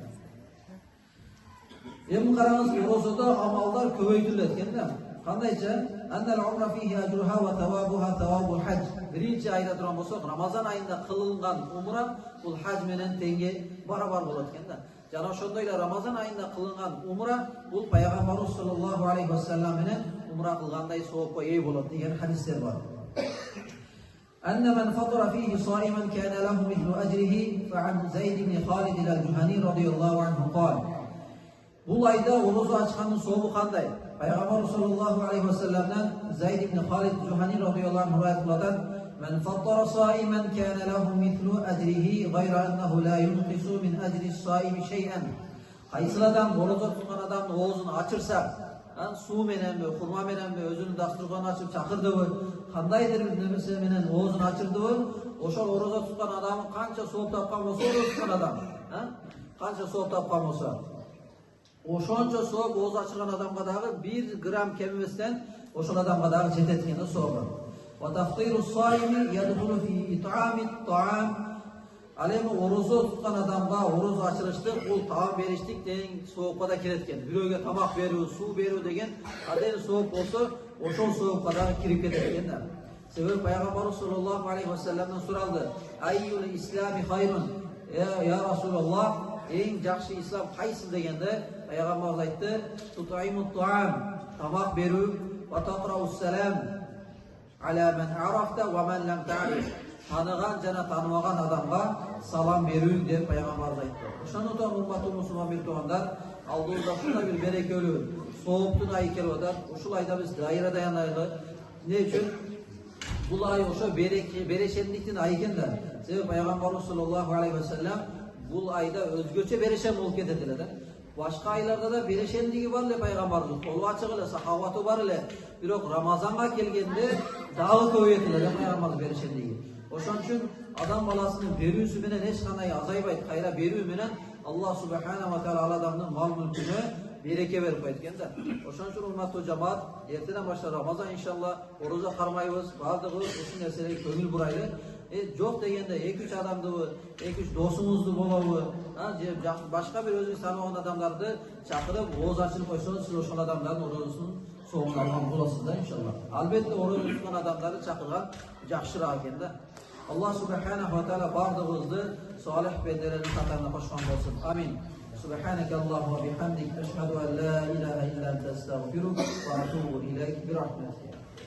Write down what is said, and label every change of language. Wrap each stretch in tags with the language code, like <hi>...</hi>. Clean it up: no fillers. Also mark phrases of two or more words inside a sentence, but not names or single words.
<uz>Endi qaramiz, ro'zada amallar ko'paytiriladi ekanda. Qandaycha?</uz> <ar>أن العمرة فيه أجرها وثوابها ثواب الحج.</ar> <uz>Birinchi oyda turgan bo'lsak, Ramazon oyida qilingan umra bu haj bilan tengi barobar bo'ladi ekanda.</uz> <ky>Жана ошондой эле Рамазан айында кылынган умра бул пайгамбарыбыз</ky> <ar>صلى الله عليه وسلم</ar> <ky>менен умра кылгандай соопко ээ болот деген хадистер бар.</ky> <ar>أن من فطر فيه صائما كان له مثل أجره فعن زيد بن خالد الجهني رضي الله عنه قال</ar> <ky>Бул айда орозо ачкандын сообу кандай? Пайгамбар</ky> <ar>صلى الله عليه وسلم</ar> <ky>Зайд ибн Халид Жухани</ky> <ar>رضي الله عنه</ar> <ky>айтылат:</ky> <ar>"من فطر صائما كان له مثل أجره غير أنه لا ينقص من أجر الصائم شيئا."</ar> <ky>Кайсы адам орозо туткан адамдын оозун ачырса, суу мененби, хурма мененби өзүнүн дастурганын ачып чакырдыбы, кандайдыр бир нерсе менен оозун ачырдыбы, ошол орозо туткан адамы канча сооп тапкан болсо, орозо туткан адам, канча сооп тапкан болсо, ошончо сооп ооз ачырган адамга дагы 1 грамм кем эместен ошол адамга дагы жетет экен сообу.</ky> <ar>وتفطير الصائم يدخل في إطعام الطعام.</ar> <ky>Ал эми орозо туткан адамга орозо ачырыштык, бул таам бериштик деген соопко да кирет экен. Бирөөгө тамак берүү, суу берүү деген каден сооп болсо, ошол соопко дагы кирип кетет экен да. Себеби пайгамбарыбыз</ky> <ar>صلى الله عليه وسلم</ar> <ky>суралды:</ky> <ar>"أي الإسلام خير?" يا رسول الله,</ar> <ky>эң жакшы ислам кайсы дегенде пайгамбарыбыз айтты:</ky> <ar>"تطعم الطعام",</ar> <ky>тамак берүү,</ky> <ar>وتقرأ السلام على من عرفت ومن لم تعرف,</ar> <ky>таныган жана танымаган адамга салам берүү деп пайгамбарыбыз айтты. Ошондон урматтуу мусулман бир туугандар, алдыбызда ушундай бир берекелүү сооптун айы келип атат. Ушул айда биз дайра даянайлы. Эмне үчүн? Бул ай ошо берешендиктин айы экен да. Себеби пайгамбарыбыз</ky> <ar>صلى الله عليه وسلم</ar> <ky>бул айда өзгөчө берешен болуп кетет эле да. Башка айларда да берешендиги бар эле пайгамбарыбыз, колу ачык эле, сахаваты бар эле. Бирок Рамазанга келгенде дагы көбөйөт эле пайгамбарыбыз берешендиги. Ошон үчүн адам баласынын берүүсү менен эч кандай азайбайт. Кайра берүү менен</ky> <ar>الله سبحانه وتعالى</ar> <ky>адамдын мал мүлкүнө береке берип койт экен да. Ошон үчүн урматтуу жамаат, эртеден баштап Рамазан иншалла орозо кармайбыз, бардыгыбыз ушул нерселерге көңүл бурайлы. Жок дегенде 2-3 адамдыбы, 2-3 досуңузду болобу, же башка бир өзүңүз тааныбаган адамдарды чакырып ооз ачырып койсоңуз, сиз ошол адамдардын орозосун соомун алган болосуз да иншалла. Албетте орозо туткан адамдарды чакырган жакшыраак экен да.</ky> <ar>الله سبحانه وتعالى</ar> <ky>бардыгыбызды салих бендердин катарына кошкон болсун. Амин.</ky> <ar>سبحانك اللهم وبحمدك، أشهد أن لا إله إلا أنت، أستغفرك وأتوب إليك، برحمتك.</ar>